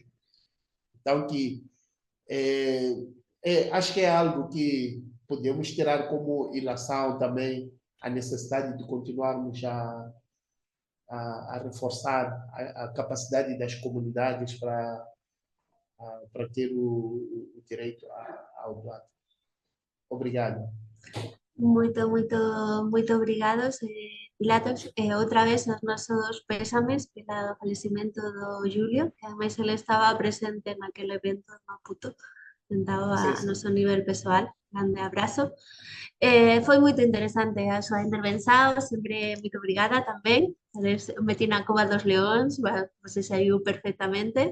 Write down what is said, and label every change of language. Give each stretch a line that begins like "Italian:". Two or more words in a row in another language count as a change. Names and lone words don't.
Portuguese: Então, acho que é algo que podemos tirar como ilação também a necessidade de continuarmos a reforçar a capacidade das comunidades para ter o direito ao doado. Obrigado. Muito obrigados, Pilatos.
Galician: Outra vez, os nosos pésames
Portuguese: pelo falecimento
Galician: do Julio, que ademais ele estaba presente naquele evento de Maputo, sentado a noso nivel pessoal. Grande abrazo.
Portuguese: Foi muito
Galician: interesante a súa intervención, sempre muito obrigada tamén. Metí na cova dos leóns,
Portuguese: você saiu
Galician: perfectamente.